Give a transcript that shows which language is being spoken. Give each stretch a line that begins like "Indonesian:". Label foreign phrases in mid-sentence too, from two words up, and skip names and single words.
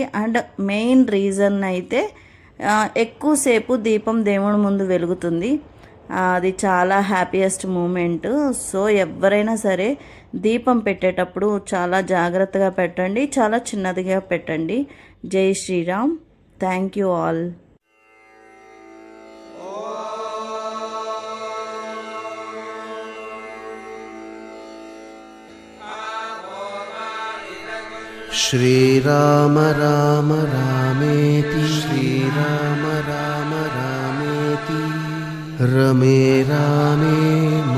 English: and main reason
Telugu: అయితే ఎక్కువసేపు దీపం దేవుడి ముందు వెలుగుతుంది, అది చాలా
English: happiest moment.
Telugu: సో ఎవరైనా సరే దీపం పెట్టేటప్పుడు చాలా జాగ్రత్తగా పెట్టండి, చాలా చిన్నదిగా పెట్టండి.
Hindi: जय श्रीराम.
English: thank you all.
Sanskrit: श्रीराम राम रामेति श्रीराम राम रामेति रमे रामे